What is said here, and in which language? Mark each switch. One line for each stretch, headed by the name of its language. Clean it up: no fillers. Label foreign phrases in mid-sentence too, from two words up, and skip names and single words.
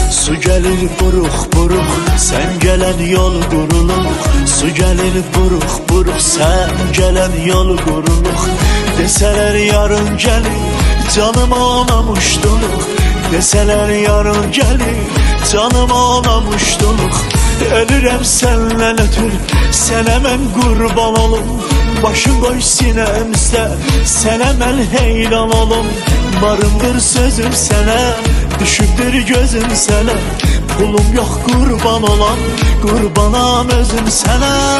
Turkish: Su gelir buruk buruk, sen gelen yol guruluk. Su gelir buruk buruk, sen gelen yol guruluk. Deseler yarın gelir, canım ağlamışduluk. Deseler yarın gelir, canım ağlamışduluk.
Azerbaijani: Ölürəm səndən ötür, sənə mən qurban olum. Başın qoy sinəmizdə, sənə mən heyran olum. Varımdır sözüm sənə, düşübdür gözüm sənə. Pulum yox qurban olan, qurbanam özüm sənə.